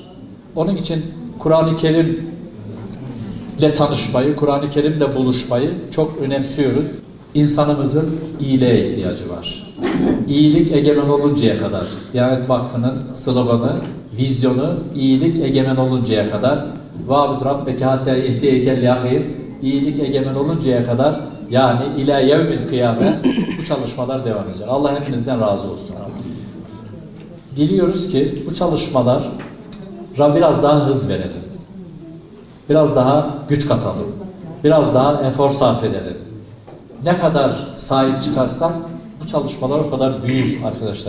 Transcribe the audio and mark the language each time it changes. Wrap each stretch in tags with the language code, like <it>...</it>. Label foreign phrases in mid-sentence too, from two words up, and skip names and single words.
<tr>Onun için Kur'an-ı Kerim'le tanışmayı, Kur'an-ı Kerim'le buluşmayı çok önemsiyoruz. İnsanımızın iyiliğe ihtiyacı var. İyilik egemen oluncaya kadar, Diyanet Vakfı'nın sloganı, vizyonu iyilik egemen oluncaya kadar</tr> <ar>وَعْبُدْ رَبَّكَ حَتَّى يَهْدِيَكَ الْيَقِينَ</ar> <tr>İyilik egemen oluncaya kadar yani</tr> <ar>إِلَى يَوْمِ الْقِيَامَةِ</ar> <tr>bu çalışmalar devam edecek. Allah hepinizden razı olsun. Diliyoruz ki bu çalışmalara biraz daha hız verelim. Biraz daha güç katalım. Biraz daha efor sarf edelim. Ne kadar sahip çıkarsak bu çalışmalar o kadar büyür arkadaşlar.</tr>